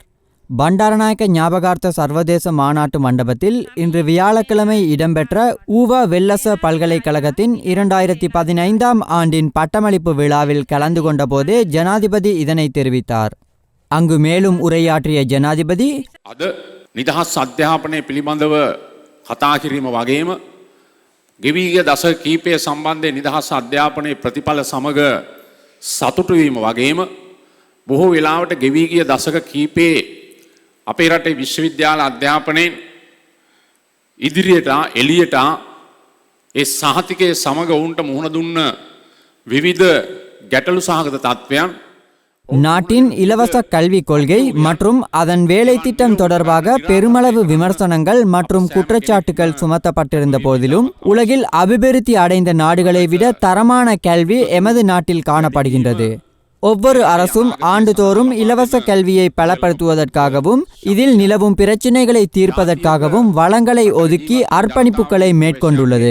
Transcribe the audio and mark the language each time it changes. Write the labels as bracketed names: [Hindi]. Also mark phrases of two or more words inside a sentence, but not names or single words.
[Tamil] பண்டாரநாயக்க ஞாபகார்த்த சர்வதேச மாநாட்டு மண்டபத்தில் இன்று வியாழக்கிழமை இடம்பெற்ற ஊவா வெல்லச பல்கலைக்கழகத்தின் 2015ஆம் ஆண்டின் பட்டமளிப்பு விழாவில் கலந்து கொண்ட போதே ஜனாதிபதி இதனை தெரிவித்தார். அங்கு மேலும் உரையாற்றிய ஜனாதிபதி, [Sinhala] නිදහස් අධ්‍යාපනය පිළිබඳව කතා කිරීම වගේම ගෙවී ගිය දශක කීපය සම්බන්ධයෙන් නිදහස් අධ්‍යාපනයේ ප්‍රතිඵල සමග සතුටු වීම වගේම බොහෝ වෙලාවට ගෙවී ගිය දශක කීපයේ අපේ රටේ විශ්වවිද්‍යාල අධ්‍යාපනයෙන් ඉදිරියට එළියට ඒ සහතිකයේ සමග වුන්ට මුහුණ දුන්න විවිධ ගැටලු සහගත තත්ත්වයන් [Tamil] நாட்டின் இலவச கல்விக் கொள்கை மற்றும் அதன் வேலை திட்டம் தொடர்பாக பெருமளவு விமர்சனங்கள் மற்றும் குற்றச்சாட்டுகள் சுமத்தப்பட்டிருந்த போதிலும் உலகில் அபிவிருத்தி அடைந்த நாடுகளை விட தரமான கல்வி எமது நாட்டில் காணப்படுகின்றது. ஒவ்வொரு அரசும் ஆண்டுதோறும் இலவச கல்வியை பலப்படுத்துவதற்காகவும் இதில் நிலவும் பிரச்சினைகளை தீர்ப்பதற்காகவும் வளங்களை ஒதுக்கி அர்ப்பணிப்புகளை மேற்கொண்டுள்ளது.